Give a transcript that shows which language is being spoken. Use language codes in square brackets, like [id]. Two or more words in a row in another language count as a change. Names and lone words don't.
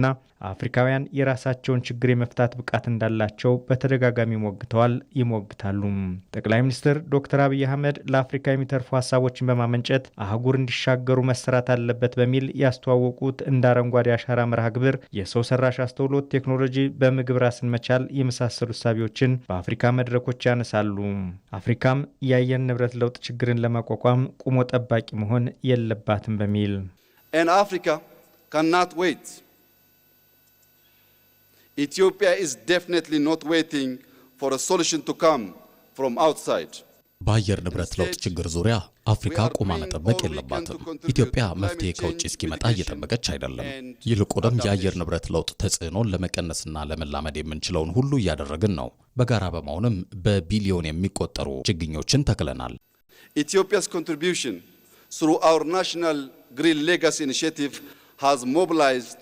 [am] አፍሪካውያን የራሳቸውን ችግር የመፍታት ብቃት እንዳላቸው በተደጋጋሚ ሞግተዋል፣ ይሞግታሉ። ጠቅላይ ሚኒስትር ዶክተር አብይ አህመድ ለአፍሪካ የሚተርፉ ሀሳቦችን በማመንጨት አህጉር እንዲሻገሩ መሰራት አለበት በሚል ያስተዋወቁት እንደ አረንጓዴ አሻራ መርሃ ግብር፣ የሰው ሰራሽ አስተውሎት ቴክኖሎጂ፣ በምግብ ራስን መቻል የመሳሰሉ እሳቤዎችን በአፍሪካ መድረኮች ያነሳሉ። አፍሪካም የአየር ንብረት ለውጥ ችግርን ለማቋቋም ቁሞ ጠባቂ መሆን የለባትም በሚል [en] And Africa cannot wait. Ethiopia is definitely not waiting for a solution to come from outside. [am] በአየር ንብረት ለውጥ ችግር ዙሪያ አፍሪካ ቆማ መጠበቅ የለባትም። ኢትዮጵያ መፍትሄ ከውጭ እስኪመጣ እየጠበቀች አይደለም። ይልቁንም የአየር ንብረት ለውጥ ተጽዕኖን ለመቀነስና ለመላመድ የምንችለውን ሁሉ እያደረግን ነው። በጋራ በመሆንም በቢሊዮን የሚቆጠሩ ችግኞችን ተክለናል። [en] Ethiopia's contribution through our national Green Legacy Initiative has mobilized.